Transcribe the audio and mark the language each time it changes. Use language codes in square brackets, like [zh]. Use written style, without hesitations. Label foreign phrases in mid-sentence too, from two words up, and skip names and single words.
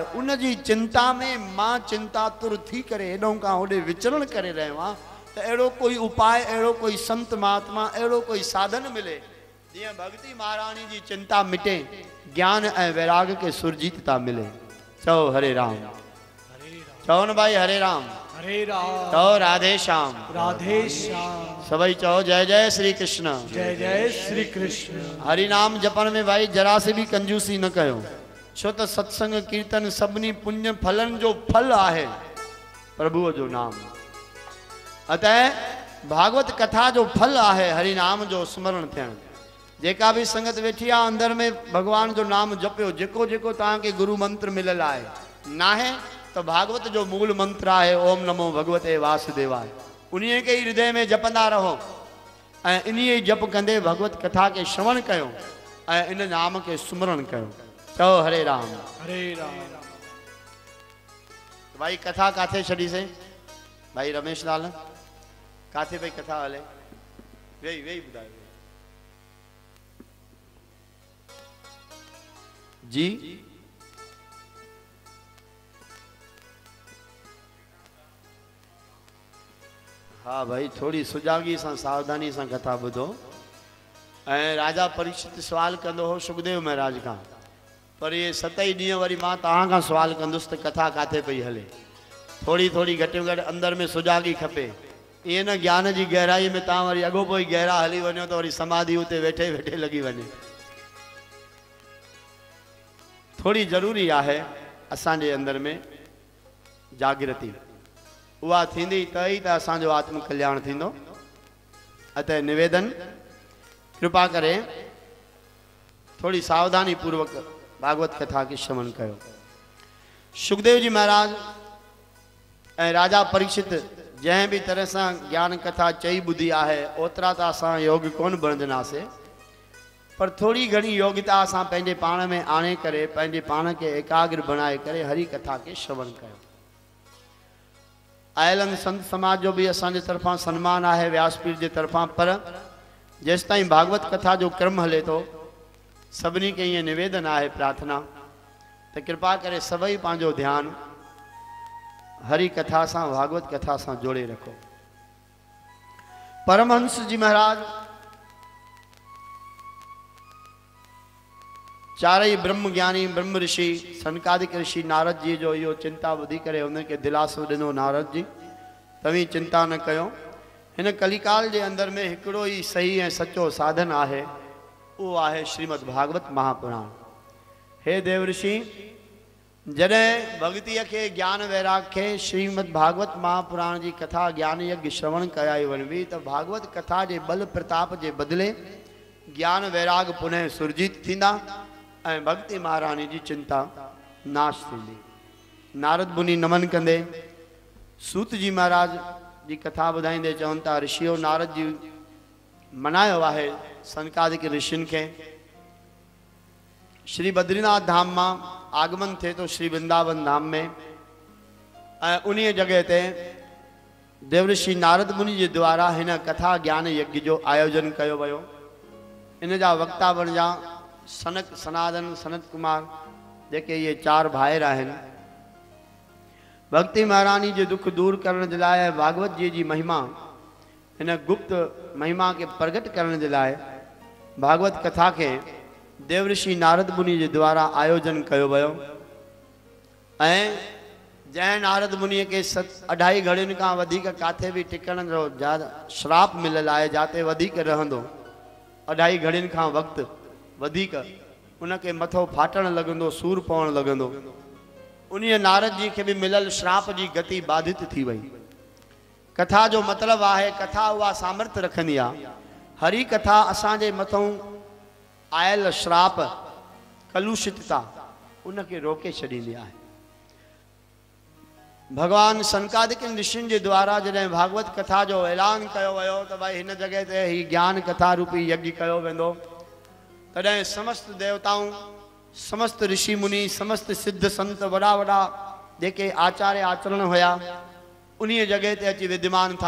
[sd] उन जी चिंता में मां चिंतातुर थी करे हेॾों खां होॾे विचरण करे रहियो आहियां त अहिड़ो कोई उपाय, अहिड़ो कोई संत महात्मा, अहिड़ो कोई साधन मिले जीअं भक्ति महारानी जी चिंता मिटे, ज्ञान ऐं वैराग के सुरजीतता मिले। चओ हरे राम, चओ न भाई हरे राम, हरे राम, चओ राधे श्याम, राधे श्याम, सभई चओ जय जय श्री कृष्ण, जय जय श्री कृष्ण। हरि नाम जपण में भाई जरा से भी कंजूसी न कयो, छो त सत्संग कीर्तन सभिनी पुण्य फलन जो फल आहे प्रभुअ जो नाम। अतः भागवत कथा जो फल आहे हरि नाम जो स्मरण थियण। जेका भी संगत वेठी आहे अंदर में भगवान जो नाम जपियो, जेको जेको तव्हांखे गुरु मंत्र मिलल आहे, नाहे तो भागवत जो मूल मंत्र आहे [sa] ओम नमो भगवते वासुदेवाय। [sd] उन्हीं के हृदय में जपंदा रहो ऐं इन्हीं जप कंदे भगवत कथा के श्रवण कयो ऐं इन नाम के सुमरण कयो। चओ हरे राम, हरे राम। भाई कथा काथे छड़ी से भाई रमेश लाल, काथे भाई कथा हले, वेही वेही बुधायो जी। हाँ भाई, थोड़ी सुजागी सां सावधानी सां कथा बुधो। ऐं राजा परीक्षित सवाल कंदो हो सुखदेव महाराज का, पर ये 7 ॾींहं वरी मां तव्हां खां सवाल कंदुसि त कथा काथे पई हले। थोड़ी थोड़ी घटि में घटि अंदर में सुजागी खपे। ईअं न ज्ञान जी गहराई में तव्हां वरी अॻो पोइ गहरा हली वञो त वरी समाधि उते वेठे वेठे लगी वञे। थोड़ी जरूरी आहे असांजे अंदर में जागृति, उहा थींदी त ई त असांजो आत्म कल्याण थींदो। अतः निवेदन, कृपा करे थोड़ी सावधानी पूर्वक भागवत कथा के श्रवण कयो। सुखदेव जी महाराज ऐं राजा परीक्षित जंहिं भी तरह सां ज्ञान कथा चई ॿुधी आहे, ओतिरा त असां योग कोन बणजंदासीं। पर थोड़ी घणी योग्यता असां पंहिंजे पाण में आणे करे पंहिंजे पाण खे एकाग्र बनाए करे हरि कथा के श्रवण कयो। आयल संत समाज जो भी असांजे तरफां सम्मान है व्यासपीठ के तरफां, पर जेसिताईं भागवत कथा जो क्रम हले तो सभिनी के ये निवेदन है प्रार्थना तो कृपा करे सभई पांजो ध्यान हरि कथा से भागवत कथा से जोड़े रखो। परमहंस जी महाराज चारई ब्रह्म ज्ञानी ब्रह्म ऋषि सनकादिक ऋषि नारद जी जो यो चिंता बुधी करे उनके दिलासो दिनो नारद जी तवी चिंता न कयो। इन कलिकाल के अंदर में एकड़ो ही सही है सच्चो साधन है, वो है श्रीमद् भागवत महापुराण। हे देव ऋषि जडे भक्ति के ज्ञान वैराग के श्रीमद् भागवत महापुराण की कथा ज्ञान यज्ञ श्रवण कराई वनवी तो भागवत कथा के बल प्रताप के बदले ज्ञान वैराग पुनः सुरजीत थींदा ऐं भक्ति महारानी जी चिंता नाश थींदी। नारद मुनि नमन कंदे सूत जी महाराज जी कथा बुधाईंदे चवन था ऋषियों नारद जी मनायो है सनकादिक ऋषिन के श्री बद्रीनाथ धाम में आगमन थे तो श्री वृंदावन धाम में उन्हीं जगह ते देवऋषि नारद मुनि के द्वारा इन कथा ज्ञान यज्ञ जो आयोजन किया वो। इन जा वक्ता बन जा सनक सनातन सनत कुमार जेके ये चार भाइर आहिनि। [hi] भक्ति महारानी जो दुख दूर करने के लिए भागवत जी की महिमा इन गुप्त महिमा के प्रकट करने के लिए भागवत कथा के देवऋषि नारद मुनि के द्वारा आयोजन किया वो। [sd] जै नारद मुनि के 2.5 घड़ियुनि का वधिक काथे भी टिकण जो श्राप मिलल है जाते वधिक रहंदो 2.5 घड़ियुनि का वक्त वधिक उनके मथो फाटण लगंदो सूर पवण लगंदो। उन्हीं नारद जी के भी मिलल श्राप की गति बाधित थी वही। कथा जो मतलब है कथा वह सामर्थ्य रखनी आ। हरी कथा असांजे मथों आयल श्राप कलुषितता उनके रोके छड़ींदी है। भगवान सनकादिक ऋषिन के द्वारा जैसे भागवत कथा जो ऐलान किया वो तो भाई इन जगह ते ही ज्ञान कथा रूपी यज्ञ किया वेंदो तदें समस्त देवताओं समस्त ऋषि मुनि समस्त सिद्ध संत वड़ा वड़ा जेके आचार्य आचरण होया उन्हीं जगह ते अची विद्यमान था।